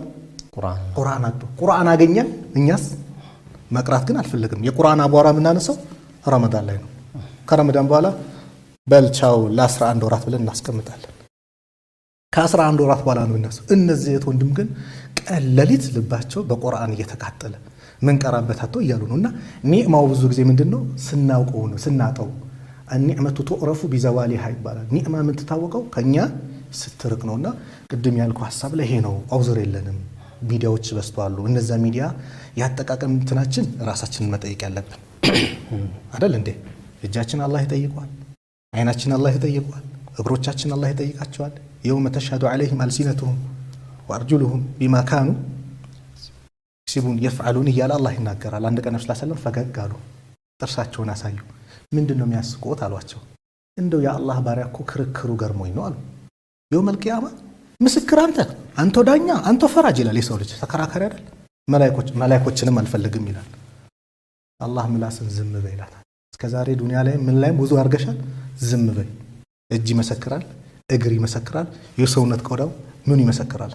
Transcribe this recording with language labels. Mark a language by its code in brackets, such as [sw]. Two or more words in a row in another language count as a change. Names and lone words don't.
[am] ቁርአን አጡ። ቁርአን አገኘን፣ እኛስ መቅራት ግን አልፈለግም። የቁርአን አቧራ የምናነሳው ረመዳን ላይ ነው። ከረመዳን በኋላ በልቻው ለ11 ወራት ብለን እናስቀምጣለን። ከ11 ወራት በኋላ ነው እነሱ እነዚህ ወንድም ግን ቀን ሌሊት ልባቸው በቁርአን እየተቃጠለ ምን ቀራበት አጥቶ እያሉ ነውና ኒዕማው ብዙ ጊዜ ምንድነው ስናውቀው ነው ስናጣው። [ar] النعمة تعرف بزوالها [am] ይባላል። ኒዕማ ምን ተታወቀው ከኛ ስትርቅ ነውና ቅድም ያልኩ ሐሳብ ላይ ይሄ ነው። አውዝር የለንም። ሚዲያዎች በስተዋሉ እነዛ ሚዲያ ያጠቃቀም እንትናችን ራሳችንን መጠየቅ ያለብን አይደል እንዴ? እጃችን አላህ ይጠይቋል፣ አይናችን አላህ ይጠይቋል፣ እግሮቻችን አላህ ይጠይቃቸዋል። [ar] يوم تشهد عليهم ألسنتهم وأرجلهم بما كانوا يكسبون يفعلون [am] እያለ አላህ ይናገራል። አንድ ቀን ነብዩ [ar] صلى الله عليه وسلم [am] ፈገግ አሉ፣ ጥርሳቸውን አሳዩ። ምንድነው የሚያስቆት አሏቸው። እንደው የአላህ ባሪያ እኮ ክርክሩ ገርሞኝ ነው አሉ። [ar] يوم القيامة [am] ምስክር አንተ ዳኛ አንተ ፈራጅ ይላል። የሰው ልጅ ተከራካሪ አይደል? መላእክቶችንም አልፈልግም ይላል። አላህ ምላስን ዝም በይ ይላታል። እስከዛሬ ዱንያ ላይ ምን ላይ ብዙ አርገሻል፣ ዝም በይ። እጅ ይመሰክራል፣ እግር ይመሰክራል፣ የሰውነት ቆዳው ምን ይመሰክራል?